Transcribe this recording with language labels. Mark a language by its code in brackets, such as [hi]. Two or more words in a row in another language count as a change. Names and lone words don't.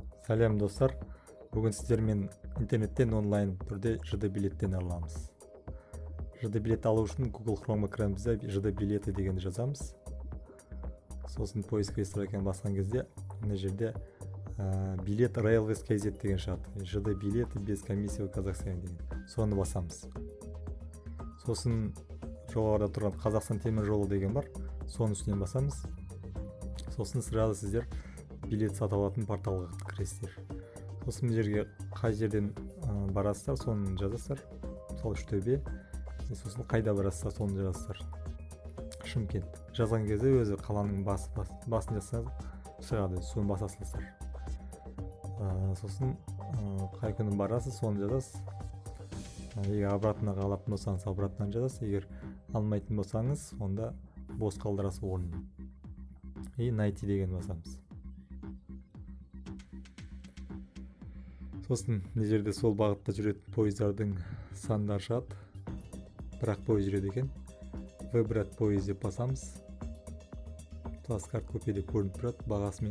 [kk] Сәлем достар, бүгін сіздермен интернеттен онлайн түрде ЖД билеттен аламыз. ЖД билет алу үшін Google Chrome экранымызда ЖД билеті дегенді жазамыз. Сосын [ru] поиск строканы [kk] басқан кезде мына жерде билет Railways KZ деген шығады. ЖД билеті [ru] без комиссии в Казахстане [kk] деген. Соны басамыз. Сосын жоғарыда тұрған Қазақстан темір жолы деген бар. Соның үстінен басамыз. Сосын сразу сіздер билет сатып алатын порталға кіресіздер. Сосын бұл жерге қай жерден барасыздар, соны жазасыздар. Мысалы Үштөбе. Сосын қайда барасыздар, соны жазасыздар. Шымкент. Жазған кезде өзі қаланың басын жазсаңыз шығады, соны басасыздар. Сосын қай күні барасыз, соны жазасыз. Егер обратно қалатын болсаңыз, обратно жазасыз. Егер алмайтын болсаңыз, онда бос қалдырасыз орнын. [ru] И найти [kk] деген басамыз. Сосын мына жерде сол бағытта жүретін пойыздардың сандары шығады. Бірақ пойыз жүреді екен. Выбрать пойыз деп басамыз. Плацкарт купе деп көрініп тұрады бағасымен.